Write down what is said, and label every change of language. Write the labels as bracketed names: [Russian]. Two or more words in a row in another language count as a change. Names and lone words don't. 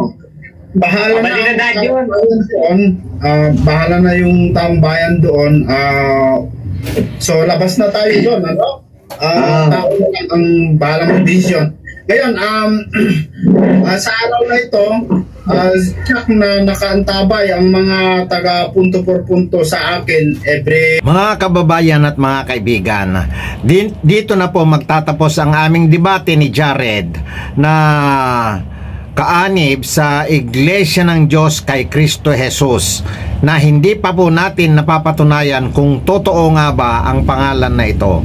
[Filipino] Bahala na yung taong bayan doon. So labas na tayo doon, ano? Tao lang ang bahalang decision. Ngayon, sa araw na ito, check na nakaantabay ang mga taga punto por punto sa akin every... Mga kababayan at mga kaibigan, dito na po magtatapos ang aming debate ni Jared na kaanib sa Iglesia ng Diyos kay Kristo Jesus, na hindi pa po natin napapatunayan kung totoo nga ba ang pangalan na ito.